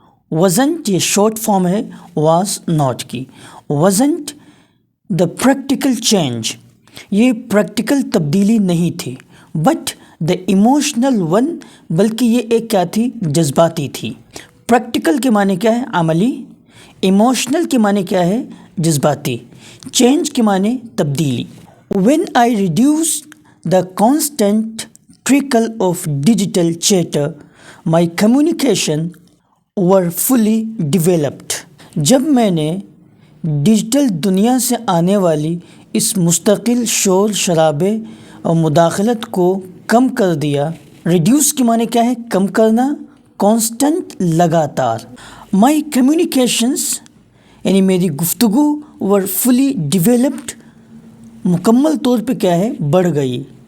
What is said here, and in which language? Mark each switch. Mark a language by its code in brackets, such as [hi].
[ur] وزنٹ یہ short form ہے was not کی. [en] wasn't the practical change, [ur] یہ پریکٹیکل تبدیلی نہیں تھی. [en] but the emotional one, [ur] بلکہ یہ ایک کیا تھی جذباتی تھی. پریکٹیکل کے معنی کیا ہے؟ عملی. ایموشنل کے معنی کیا ہے؟ جذباتی. چینج کے معنی تبدیلی. [en] When I reduced the constant trickle of digital chatter, my communication were fully developed. [ur] جب میں نے ڈیجیٹل دنیا سے آنے والی اس مستقل شور شرابے اور مداخلت کو کم کر دیا. ریڈیوس کے معنی کیا ہے؟ کم کرنا. کانسٹنٹ لگاتار. [en] my communications [ur] یعنی میری گفتگو [en] were fully developed [ur] مکمل طور پہ کیا ہے؟ بڑھ گئی.